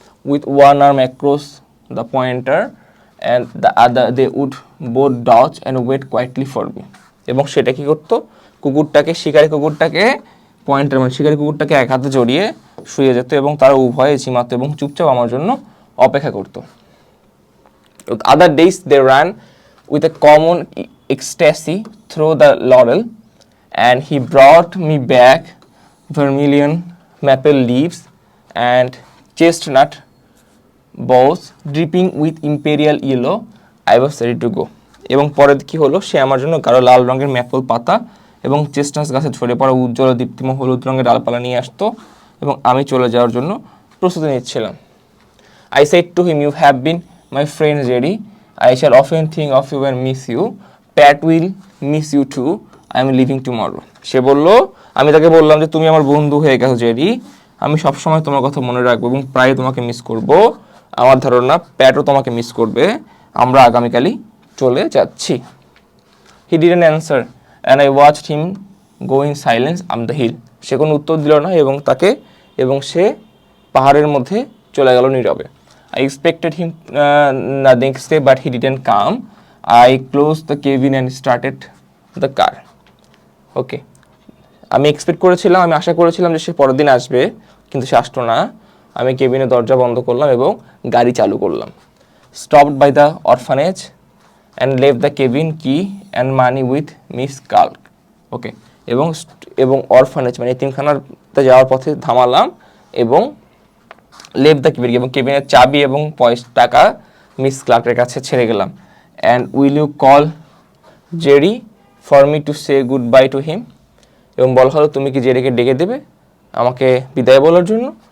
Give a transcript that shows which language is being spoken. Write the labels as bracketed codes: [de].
[en] with one arm across the pointer and the other they would both dutch and wait quietly for me, [bn] এবং সেটা কি করতো, শিকারি কুকুরটাকে পয়েন্টার মানে শিকারি কুকুরটাকে এক হাতে জড়িয়ে শুয়ে যেত এবং তারা উভয়ে ঝিমাতো এবং চুপচাপ আমার জন্য অপেক্ষা করতো। [en] Other days they ran with a common ecstasy through the laurel, and he brought me back vermilion maple leaves and chestnut boughs dripping with imperial yellow. I was ready to go. [bn] এবং পরে কি হলো, সে আমার জন্য গাঢ় লাল রঙের ম্যাপল পাতা এবং চেস্টনাট গাছে ঝরে পড়া উজ্জ্বল দীপ্তিময় হলুদ রঙের ডালপালা নিয়ে আসতো এবং আমি চলে যাওয়ার জন্য প্রস্তুতি নিচ্ছিলাম। [en] I said to him, you have been my friend Jerry. I shall often think of you and miss you. Pat will miss you too. I am leaving tomorrow. [bn] সে বলল, আমি তাকে বললাম যে তুমি আমার বন্ধু হয়ে গেছো জেরি, আমি সবসময় তোমার কথা মনে রাখবো এবং প্রায় তোমাকে মিস করব। আমার ধারণা প্যাটও তোমাকে মিস করবে। আমরা আগামীকালই চলে যাচ্ছি। [en] He didn't answer and I watched him go in silence up the hill. [bn] সে কোনো উত্তর দিল না এবং সে পাহাড়ের মধ্যে চলে গেল নীরবে। [en] I expected him the next day but he didn't come. I closed the cabin and started the car. [bn] Okay, আমি আশা করেছিলাম যে সে পরের দিন আসবে, কিন্তু সে আসতো না। আমি কেবিনের দরজা বন্ধ করলাম এবং গাড়ি চালু করলাম। [en] Stopped by the orphanage and left the cabin key and money with Miss Kalk. [bn] ওকে, এবং অরফানেজ মানে এতিমখানাতে যাওয়ার পথে থামালাম এবং [en] left the cabin [bn] এবং কেবিনের চাবি এবং টাকা মিস ক্লার্কের কাছে ছেড়ে গেলাম। [en] and will you call Jerry for me to say goodbye to him, [bn] এবং বলা হলো তুমি কি জেরিকে ডেকে দেবে আমাকে বিদায় বলার জন্য।